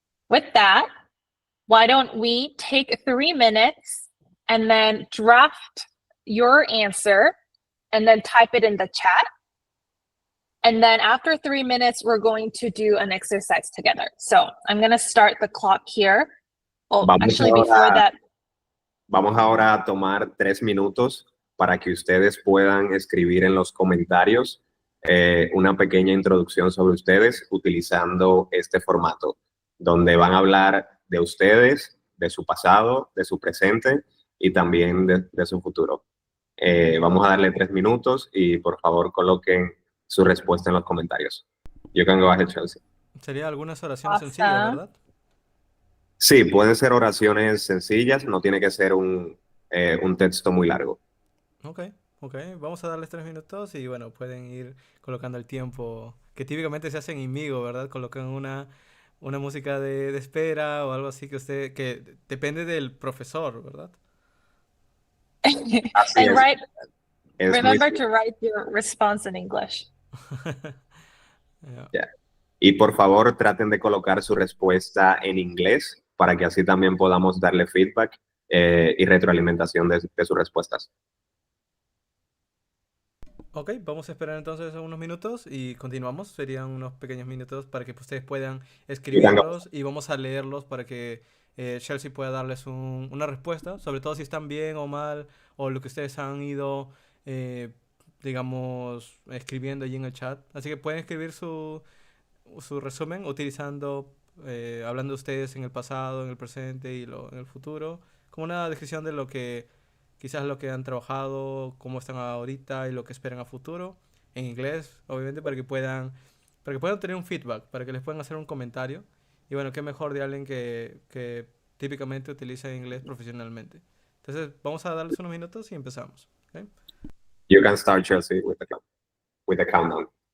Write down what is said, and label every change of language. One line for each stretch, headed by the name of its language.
English: With that, why don't we take 3 minutes and then draft your answer and then type it in the chat. And then after 3 minutes, we're going to do an exercise together. So I'm going to start the clock here. Oh, actually, before that.
Spanish: Vamos ahora a tomar 3 minutos para que ustedes puedan escribir en los comentarios una pequeña introducción sobre ustedes utilizando este formato, donde van a hablar de ustedes, de su pasado, de su presente y también de su futuro. Vamos a darle 3 minutos y por favor coloquen su respuesta en los comentarios.
English: You can go ahead, Chelsea.
Spanish: Sería algunas oraciones sencillas, ¿verdad? Sí, pueden ser oraciones sencillas, no tiene que ser un texto muy largo. Ok. Vamos a darles 3 minutos y bueno, pueden ir colocando el tiempo que típicamente se hace en Immigo, ¿verdad? Colocan una música de espera o algo así que depende del profesor, ¿verdad?
English: And remember to write your response in English. Yeah.
Spanish: Y por favor traten de colocar su respuesta en inglés para que así también podamos darle feedback y retroalimentación de sus respuestas. Ok, vamos a esperar entonces unos minutos y continuamos. Serían unos pequeños minutos para que ustedes puedan escribirlos y vamos a leerlos para que Chelsea pueda darles una respuesta, sobre todo si están bien o mal o lo que ustedes han ido, digamos, escribiendo allí en el chat. Así que pueden escribir su resumen utilizando, hablando de ustedes en el pasado, en el presente y en el futuro, como una descripción de lo que quizás lo que han trabajado, cómo están ahorita y lo que esperan a futuro, en inglés, obviamente, para que puedan tener un feedback, para que les puedan hacer un comentario. Y bueno, qué mejor de alguien que típicamente utiliza inglés profesionalmente. Entonces, vamos a darles unos minutos y empezamos. ¿Ok?
English: You can start, Chelsea, with the countdown.